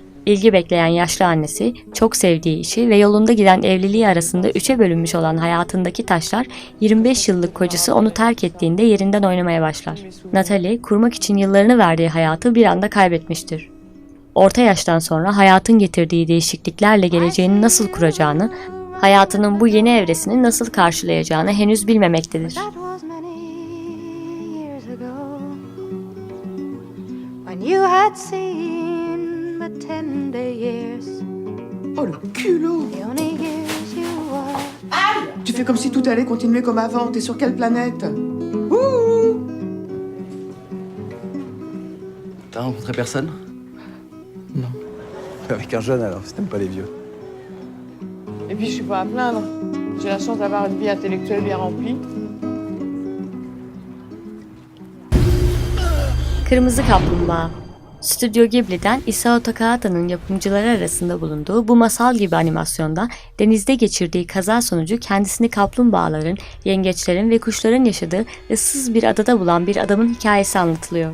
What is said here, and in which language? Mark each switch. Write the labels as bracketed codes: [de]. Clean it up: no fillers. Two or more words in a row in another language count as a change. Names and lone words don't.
[tr] İlgi bekleyen yaşlı annesi, çok sevdiği işi ve yolunda giden evliliği arasında 3'e bölünmüş olan hayatındaki taşlar, 25 yıllık kocası onu terk ettiğinde yerinden oynamaya başlar. Natalie, kurmak için yıllarını verdiği hayatı bir anda kaybetmiştir. Orta yaştan sonra hayatın getirdiği değişikliklerle geleceğini nasıl kuracağını, hayatının bu yeni evresini nasıl karşılayacağını henüz bilmemektedir. [fr] Oh le culot! Tu fais comme si tout allait continuer comme avant. T'es sur quelle planète? Ouh! T'as rencontré personne? Non. Avec un jeune alors, si t'aimes pas les vieux. Et puis je suis pas à plaindre. J'ai la chance d'avoir une vie intellectuelle bien remplie. [tr] Kırmızı Kaplumbağa. Stüdyo Ghibli'den Isao Takahata'nın yapımcıları arasında bulunduğu bu masal gibi animasyonda denizde geçirdiği kaza sonucu kendisini kaplumbağaların, yengeçlerin ve kuşların yaşadığı ıssız bir adada bulan bir adamın hikayesi anlatılıyor.